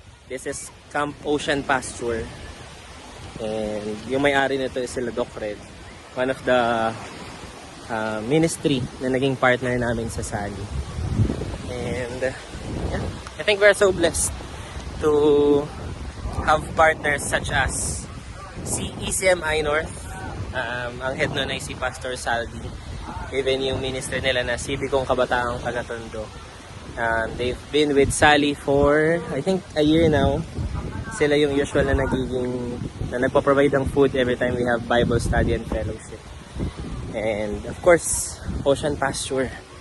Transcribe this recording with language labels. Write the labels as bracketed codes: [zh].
[en] This is Camp Ocean Pasture. And [tl] yung may-ari nito [en] is sila Doc Red. One of the ministry [tl] na naging partner namin sa [en] Sally. And yeah, I think we're so blessed to have partners such as si ECMI North. [tl] Ang head nun ay si Pastor Saldi. [en] Even [tl] yung minister nila na si Bicong Kabataang Taga-Tondo. [en] They've been with Sally for I think a year now. [tl] Sila yung usual na nagpo-provide ng food [en] every time we have [tl] Bible study and fellowship. [en] And of course, Ocean Pasture.